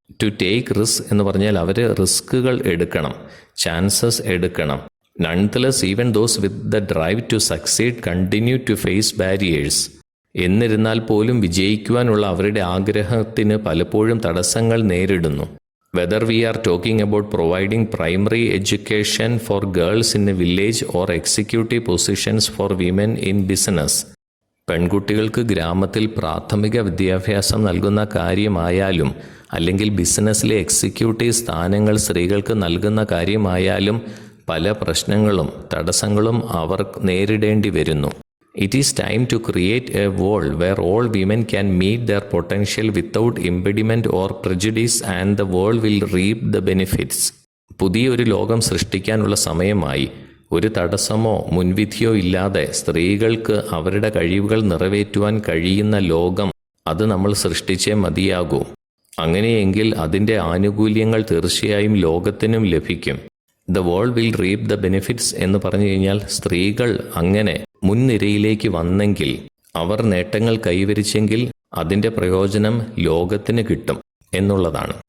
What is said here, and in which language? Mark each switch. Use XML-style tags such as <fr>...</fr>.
<en>to take risk</en> <ml>എന്ന് പറഞ്ഞാൽ അവർ റിസ്കുകൾ എടുക്കണം, ചാൻസസ് എടുക്കണം.</ml> <en>Nonetheless even those with the drive to succeed continue to face barriers.</en> <ml>എന്നിരുന്നാൽ പോലും വിജയിക്കുവാനുള്ള അവരുടെ ആഗ്രഹത്തിന് പലപ്പോഴും തടസ്സങ്ങൾ നേരിടുന്നു.</ml> <en>Whether we are talking about providing primary education for girls in a village or executive positions for women in business.</en> <ml>പെൺകുട്ടികൾക്ക് ഗ്രാമത്തിൽ പ്രാഥമിക വിദ്യാഭ്യാസം നൽകുന്ന കാര്യമായാലും അല്ലെങ്കിൽ ബിസിനസ്സിലെ എക്സിക്യൂട്ടീവ് സ്ഥാനങ്ങൾ സ്ത്രീകൾക്ക് നൽകുന്ന കാര്യമായാലും പല പ്രശ്നങ്ങളും തടസ്സങ്ങളും അവർ നേരിടേണ്ടി വരുന്നു.</ml> <en>It is time to create a world where all women can meet their potential without impediment or prejudice and the world will reap the benefits.</en> <ml>പുതിയൊരു ലോകം സൃഷ്ടിക്കാനുള്ള സമയമായി. ഒരു തടസ്സമോ മുൻവിധിയോ ഇല്ലാതെ സ്ത്രീകൾക്ക് അവരുടെ കഴിവുകൾ നിറവേറ്റുവാൻ കഴിയുന്ന ലോകം, അത് നമ്മൾ സൃഷ്ടിച്ചേ മതിയാകൂ. അങ്ങനെയെങ്കിൽ അതിൻ്റെ ആനുകൂല്യങ്ങൾ തീർച്ചയായും ലോകത്തിനും ലഭിക്കും.</ml> <en>the world will reap the benefits</en> <ml>എന്ന് പറഞ്ഞു കഴിഞ്ഞാൽ സ്ത്രീകൾ അങ്ങനെ മുൻനിരയിലേക്ക് വന്നെങ്കിൽ, അവർ നേട്ടങ്ങൾ കൈവരിച്ചെങ്കിൽ അതിൻ്റെ പ്രയോജനം ലോകത്തിന് കിട്ടും എന്നുള്ളതാണ്.</ml>